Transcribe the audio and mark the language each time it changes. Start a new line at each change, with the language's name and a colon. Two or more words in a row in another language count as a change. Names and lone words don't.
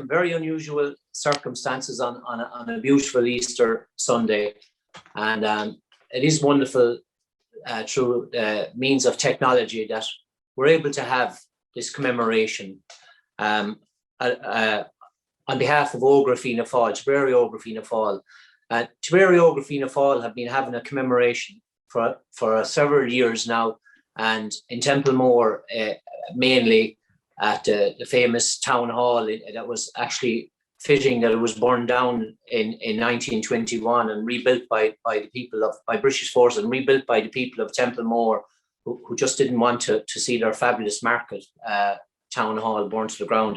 English: Very unusual circumstances on a beautiful Easter Sunday, and it is wonderful through means of technology that we're able to have this commemoration on behalf of Ógra Fianna Fáil, Tipperary Ógra Fianna Fáil. Tipperary Ógra Fianna Fáil have been having a commemoration for several years now, and in Templemore mainly at the famous town hall that was actually fitting that it was burned down in 1921 and rebuilt by the people by British forces and rebuilt by the people of Templemore who just didn't want to see their fabulous market town hall burned to the ground.